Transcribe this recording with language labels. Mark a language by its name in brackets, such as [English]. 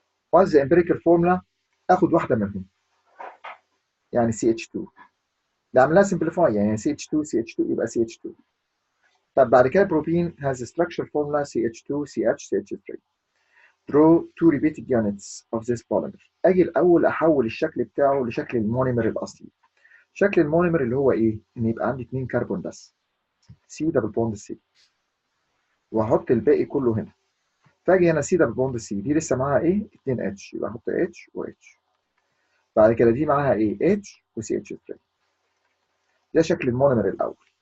[English] What's the empirical formula؟ [Arabic] اخد واحده منهم يعني CH2 ده عاملها simplify يعني CH2 يبقى CH2. طب بعد كده بروبين [English] has a structure formula CH2CH3. Draw two repeated units of this polymer. [Arabic] اجي الاول احول الشكل بتاعه لشكل المونيمر الاصلي. شكل المونيمر اللي هو ايه؟ ان يبقى عندي 2 كربون بس C دبل بوند C واحط الباقي كله هنا. فاجي هنا C دبل بوند C دي لسه معاها ايه؟ 2 H يبقى احط H و H. بعد كده دي معاها ايه؟ H و CH3. ده شكل المونيمر الاول.